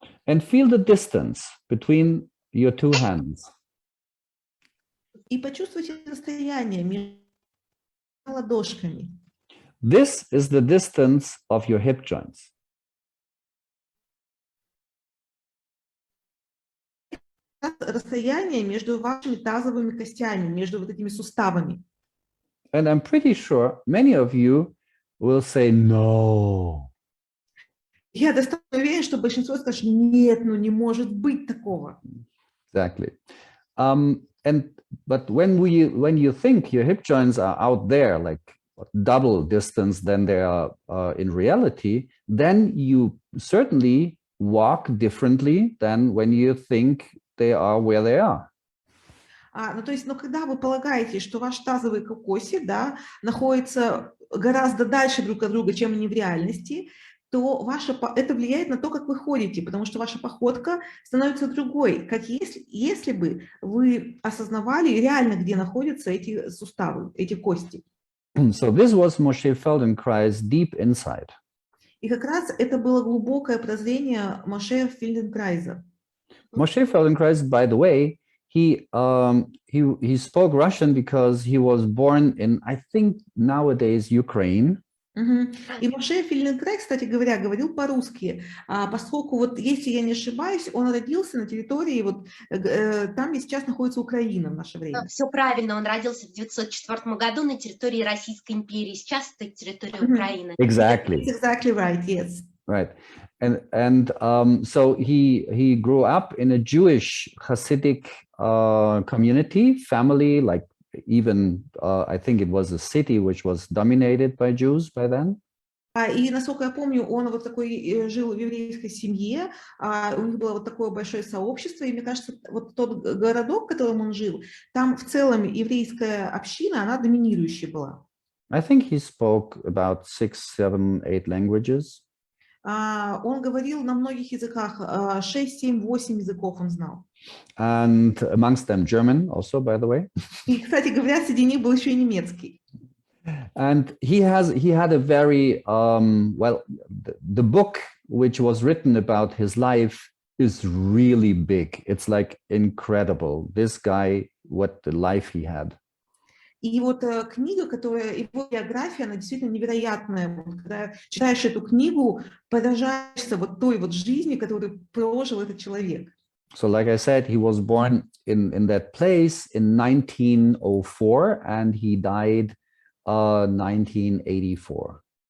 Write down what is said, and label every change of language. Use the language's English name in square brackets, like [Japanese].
[English] And feel the distance between your two hands. [Russian] И почувствуйте расстояние между ладошками. [English] This is the distance of your hip joints. [Russian] Расстояние между вашими тазовыми костями, между вот этими суставами. [English] And I'm pretty sure many of you will say no. [Russian] Я достаточно уверен, что большинство скажет, нет, ну не может быть такого. [English] Exactly. But when you think your hip joints are out there, like double distance than they are in reality, then you certainly walk differently than when you think they are where they are. [Russian] Ну, то есть, но когда вы полагаете, что ваши тазовые коси, да, находятся гораздо дальше друг от друга, чем они в реальности, то это влияет на то, как вы ходите, потому что ваша походка становится другой, как если бы вы осознавали реально, где находятся эти суставы, эти кости. [English] So this was Moshe Feldenkrais deep inside. [Russian] И как раз это было глубокое прозрение Моше Фельденкрайза. [English] Moshe Feldenkrais, by the way, he spoke Russian because he was born in, I think nowadays, Ukraine. [Russian] И Моше Фельденкрайз, кстати говоря, говорил по-русски, поскольку вот, если я не ошибаюсь, он родился на территории, вот там, где сейчас находится Украина в наше время. Все правильно, он родился в 1904 году на территории Российской империи, сейчас это территория Украины. [English] Exactly. That's exactly right, yes. Right. And so he grew up in a Jewish Hasidic community, family, like even I think it was a city which was dominated by Jews by then. [Russian] И насколько я помню, он вот такой жил в еврейской семье, у них было вот такое большое сообщество, и мне кажется, вот тот городок, в котором он жил, там в целом еврейская община, она доминирующая была. [English] I think he spoke about 6, 7, 8 languages. [Russian] Он говорил на многих языках, 6, 7, 8 языков он знал. [English] And amongst them German also, by the way. [Russian] И, кстати говоря, среди них был еще и немецкий. [English] And he had a very, well, the book which was written about his life is really big. It's like incredible. This guy, what the life he had. [Russian] И вот книга, которая, его биография, она действительно невероятная. Вот, когда читаешь эту книгу, поражаешься вот той вот жизни, которую прожил этот человек. [English] So like I said, he was born in that place in 1904 and he died 1984.